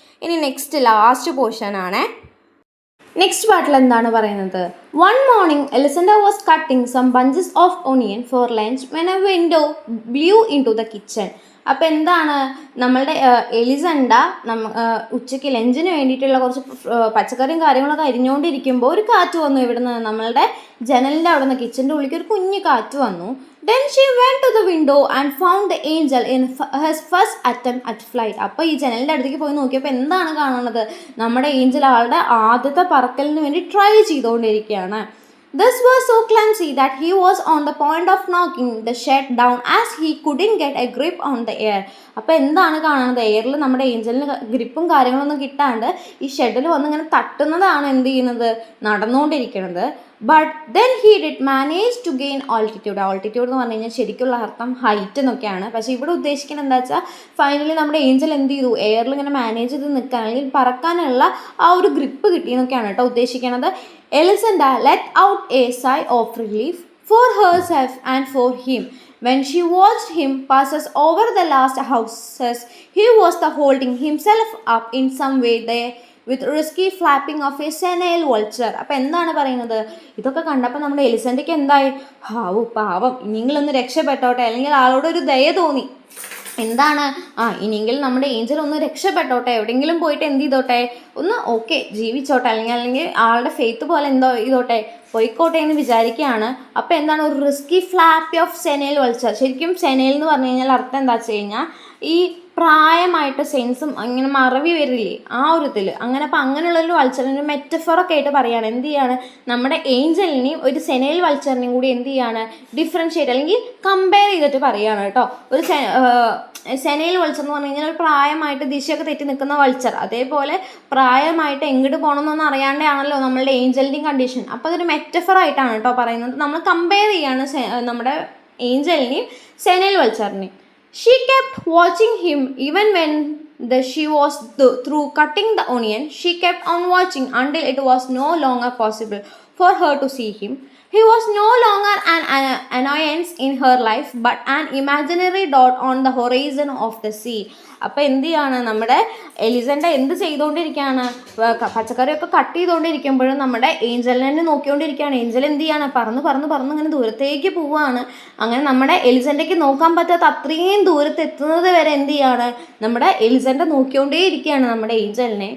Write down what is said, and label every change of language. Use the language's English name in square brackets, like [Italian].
[Malayalam] ഇനി next last പോർഷനാണ്. Next പാർട്ടിൽ എന്താണ് പറയുന്നത്, [English] One morning Elisenda was cutting some bunches of onion for lunch when a window blew in to the kitchen. [Malayalam] അപ്പോൾ എന്താണ്, നമ്മളുടെ എലിസണ്ട ഉച്ചയ്ക്ക് ലഞ്ചിന് വേണ്ടിയിട്ടുള്ള കുറച്ച് പച്ചക്കറിയും കാര്യങ്ങളൊക്കെ അരിഞ്ഞുകൊണ്ടിരിക്കുമ്പോൾ ഒരു കാറ്റ് വന്നു. ഇവിടുന്ന് നമ്മളുടെ ജനലിൻ്റെ അവിടെ നിന്ന് കിച്ചൻ്റെ ഉള്ളിലേക്ക് ഒരു കുഞ്ഞു കാറ്റ് വന്നു. [English] Then she went to the window and found the angel in his first attempt at flight. [Malayalam] അപ്പോൾ ഈ ജനലിൻ്റെ അടുത്തേക്ക് പോയി നോക്കിയപ്പോൾ എന്താണ് കാണുന്നത്, നമ്മുടെ ഏഞ്ചൽ ആളുടെ ആദ്യത്തെ പറക്കലിന് വേണ്ടി ട്രൈ ചെയ്തുകൊണ്ടിരിക്കുകയാണ്. [English] This was so clumsy that he was on the point of knocking the shed down as he couldn't get a grip on the air. [Malayalam] അപ്പോൾ എന്താണ് കാണുന്നത്, എയറിൽ നമ്മുടെ ഏഞ്ചലിന് ഗ്രിപ്പും കാര്യങ്ങളൊന്നും കിട്ടാണ്ട് ഈ ഷെഡിൽ വന്ന് ഇങ്ങനെ തട്ടുന്നതാണ് എന്ത് ചെയ്യുന്നത്, നടന്നുകൊണ്ടിരിക്കുന്നത്. [English] But then he did manage to gain altitude. [Malayalam] Altitude എന്ന് പറഞ്ഞു കഴിഞ്ഞാൽ ശരിക്കുള്ള അർത്ഥം ഹൈറ്റ് എന്നൊക്കെയാണ്. പക്ഷേ ഇവിടെ ഉദ്ദേശിക്കുന്നത് എന്താ വെച്ചാൽ ഫൈനലി നമ്മുടെ ഏഞ്ചൽ എന്ത് ചെയ്തു, എയറിൽ ഇങ്ങനെ മാനേജ് ചെയ്ത് നിൽക്കാൻ അല്ലെങ്കിൽ പറക്കാനുള്ള ആ ഒരു ഗ്രിപ്പ് കിട്ടിയെന്നൊക്കെയാണ് കേട്ടോ ഉദ്ദേശിക്കുന്നത്. [English] Elisenda let out a sigh of relief for herself and for him. When she watched him passes over the last houses, he was holding himself up in some way there with risky flapping of a senile vulture. [Malayalam] അപ്പോൾ എന്താണ് പറയുന്നത്, ഇതൊക്കെ കണ്ടപ്പോൾ നമ്മുടെ എലിസൻഡയ്ക്ക് എന്തായി, പാവം നിങ്ങളൊന്ന് രക്ഷപ്പെട്ടോട്ടെ, അല്ലെങ്കിൽ ആളോടൊരു ദയ തോന്നി. എന്താണ് ഇനിയെങ്കിലും നമ്മുടെ ഏഞ്ചൽ ഒന്ന് രക്ഷപ്പെട്ടോട്ടെ, എവിടെയെങ്കിലും പോയിട്ട് എന്ത് ചെയ്തോട്ടെ, ഒന്ന് ഓക്കെ ജീവിച്ചോട്ടെ, അല്ലെങ്കിൽ ആളുടെ ഫെയ്ത്ത് പോലെ എന്തോ ചെയ്തോട്ടെ, പോയിക്കോട്ടെ എന്ന് വിചാരിക്കുകയാണ്. അപ്പോൾ എന്താണ് ഒരു [English] Risky flappy of senile vulture. [Malayalam] ശരിക്കും സെനൈൽ എന്ന് പറഞ്ഞു കഴിഞ്ഞാൽ അർത്ഥം എന്താ വെച്ച് കഴിഞ്ഞാൽ ഈ പ്രായമായിട്ട് സെൻസും അങ്ങനെ മറവി വരില്ലേ ആ ഒരു ഇതിൽ അങ്ങനെ. അപ്പോൾ അങ്ങനെയുള്ളൊരു വൾച്ചറിന് മെറ്റഫറൊക്കെ ആയിട്ട് പറയുകയാണ്. എന്ത് ചെയ്യാണ്, നമ്മുടെ ഏഞ്ചലിനെയും ഒരു സെനൈൽ വൾച്ചറിനെയും കൂടി എന്ത് ചെയ്യാണ്, ഡിഫറൻഷ്യേറ്റ് അല്ലെങ്കിൽ കമ്പയർ ചെയ്തിട്ട് പറയുകയാണ് കേട്ടോ. ഒരു സെനൈൽ വൾച്ചർ എന്ന് പറഞ്ഞു കഴിഞ്ഞാൽ ഒരു പ്രായമായിട്ട് ദിശയൊക്കെ തെറ്റി നിൽക്കുന്ന വൾച്ചർ, അതേപോലെ പ്രായമായിട്ട് എങ്ങോട്ട് പോകണമെന്നൊന്നും അറിയാണ്ടാണല്ലോ നമ്മളുടെ ഏഞ്ചലിൻ്റെയും കണ്ടീഷൻ. അപ്പോൾ അതൊരു മെറ്റഫറായിട്ടാണ് കേട്ടോ പറയുന്നത്. നമ്മൾ കമ്പയർ ചെയ്യാണ് നമ്മുടെ ഏഞ്ചലിനെയും senile വൾച്ചറിനെയും. [English] She kept watching him even when she was through cutting the onion. She kept on watching until it was no longer possible for her to see him. He was no longer an annoyance in her life but an imaginary dot on the horizon of the sea. [Malayalam] അപ്പോൾ എന്ത് ചെയ്യാണ്, നമ്മുടെ എലിസൻ്റെ എന്ത് ചെയ്തുകൊണ്ടിരിക്കുകയാണ്, പച്ചക്കറിയൊക്കെ cut ചെയ്തുകൊണ്ടിരിക്കുമ്പോഴും നമ്മുടെ ഏഞ്ചലിനെ നോക്കിക്കൊണ്ടിരിക്കുകയാണ്. Angel എന്ത് ചെയ്യാണ്, പറന്ന് ഇങ്ങനെ ദൂരത്തേക്ക് പോവുകയാണ്. അങ്ങനെ നമ്മുടെ എലിസൻ്റെക്ക് നോക്കാൻ പറ്റാത്ത അത്രയും ദൂരത്ത് എത്തുന്നത് വരെ എന്ത് ചെയ്യാണ്, നമ്മുടെ എലിസൻ്റെ നോക്കിക്കൊണ്ടേ ഇരിക്കുകയാണ് നമ്മുടെ ഏഞ്ചലിനെ.